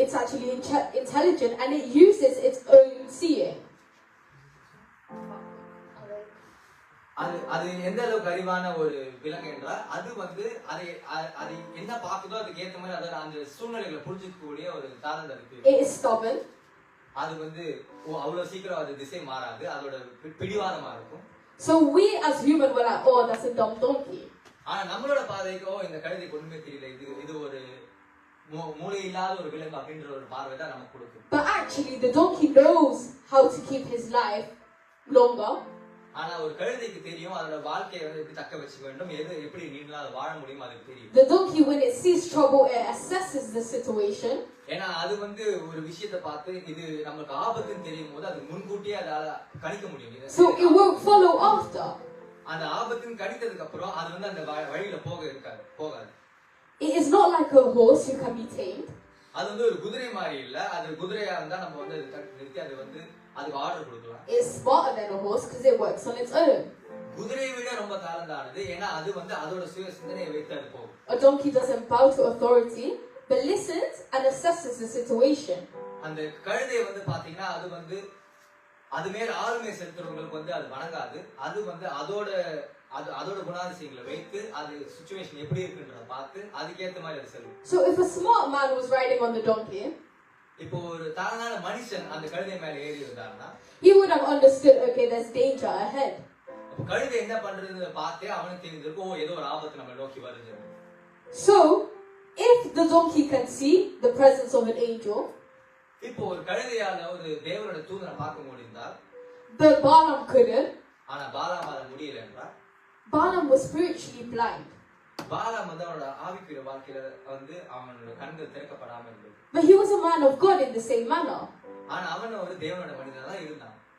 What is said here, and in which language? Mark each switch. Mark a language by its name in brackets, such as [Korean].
[English] It's actually intelligent and it uses its own seeing. [Tamil] அது எந்த அளவுக்கு அறிவான ஒரு விலங்கு என்றால் அது வந்து அதை என்ன பாக்குதோ அதுக்கு ஏத்த மாதிரி அதோட அந்த சூழ்நிலைகளை புரிஞ்சுக்கக்கூடிய ஒரு தாளம் இருக்கு. [English] It is stubborn. [Tamil] அது வந்து அவ்வளவு சீக்கிரம் அது திசை மாறாது, அதோட பிடிவாதமா இருக்கும். [English] So we as human were like, oh, that's a dumb donkey. [Tamil] ஆனா நம்மளோட பாதைக்கோ இந்த கழுதைக்கு ஒண்ணுமே தெரியல, இது ஒரு மூளை இல்லாத ஒரு விலங்கு அப்படின்ற ஒரு பார்வை தான் நமக்கு கொடுக்கும். [English] But actually the donkey knows how to keep his life longer. [Tamil] ஆனா ஒரு கழுதைக்கு தெரியும் அதோட வாழ்க்கையை வந்து எப்படி தக்க வச்சுக்க வேண்டும், எப்படி நீங்களா வாழ முடியும் அதுக்கு தெரியும். [English] The donkey, when it sees trouble, it assesses the situation. [Tamil] ஏன்னா அது வந்து ஒரு விஷயத்தை பார்த்து இது நமக்கு ஆபத்துன்னு தெரியும் போது அது முன்கூட்டியே அதால கணிக்க முடியும். [English] So it won't follow after. [Tamil] அந்த ஆபத்துன்னு கணித்ததுக்கு அப்புறம் அது வந்து அந்த வழியில போகாது. [English] It is not like a horse who can be tamed. [Tamil] அது வந்து ஒரு குதிரை மாதிரி இல்ல, அது குதிரையா இருந்தா நம்ம வந்து நிறுத்தி அது வந்து அதுக்கு ஆர்டர் கொடுக்கலாம். [English] It's smarter than a horse because it works on its own. [Tamil] குதிரையை விட ரொம்ப தாழ்ந்தானது, ஏன்னா அது வந்து அதோட சுய சிந்தனையை வைத்து அது போகும். [English] A donkey doesn't bow to authority but listens and assesses the situation. [Tamil] அந்த கழுதை வந்து பாத்தீங்கன்னா அது வந்து அது மேல ஆளுமை செலுத்துறவங்களுக்கு வந்து அது வணங்காது, அது வந்து அதோட குணாதிசயங்களை வைத்து அது சிச்சுவேஷன் எப்படி இருக்குன்றத பார்த்து அதுக்கேற்ற மாதிரி அது செல்லும். [English] So if a smart man was riding on the donkey, [Tamil] இப்போ ஒரு தாழ்ந்தான மனுஷன் அந்த கழுதை மேல ஏறி இருந்தாருன்னா [English] he would have understood, okay, there's danger ahead. [Tamil] அப்ப கழுதை என்ன பண்றதுன்னு பார்த்தே அவனுக்கு தெரிஞ்சிருக்கும், ஏதோ ஒரு ஆபத்து நம்ம நோக்கி வருது. [English] So if the donkey can see the presence of an angel, [Tamil] இப்போ ஒரு கழுதையால ஒரு தேவனோட தூதனை பார்க்க முடிந்தால், [English] but Balaam couldn't. [Tamil] ஆனா பாலாமால முடியல என்றால், [English] Balaam was spiritually blind. [Tamil] பாலாம் வந்து அவனோட ஆவிக்குரிய வாழ்க்கையில வந்து அவனோட கண்கள் திறக்கப்படாம இருந்தது. [English] But he was a man of God in the same manner. [Tamil] ஆனா அவன் ஒரு தேவனோட மனிதனா தான் இருந்தான்.